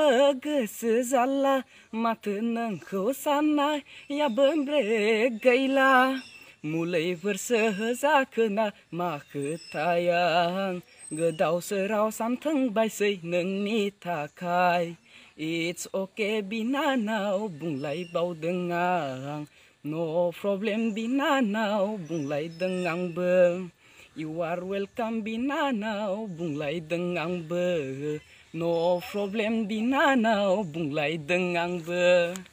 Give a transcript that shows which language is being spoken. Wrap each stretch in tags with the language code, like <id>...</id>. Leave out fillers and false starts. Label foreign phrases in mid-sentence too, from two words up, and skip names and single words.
<brx>गोसो जाला माथो नोंखौ साननायाबो ब्रेक गैला मुलिफोरसो होजाखोना मा खोथायां गोदाव सोराव सानथोंबायसै नोंनि थाखाय</brx> <en>It's okay</en> <brx>बिनानाव बुंलायबावदों आं</brx> <en>No problem</en> <brx>बिनानाव बुंलायदों आंबो</brx> <en>You are welcome</en> <brx>बिनानाव बुंलायदों आंबो</brx> <en>No problem</en> <brx>बिनानाव बुंलायदों आंबो</brx>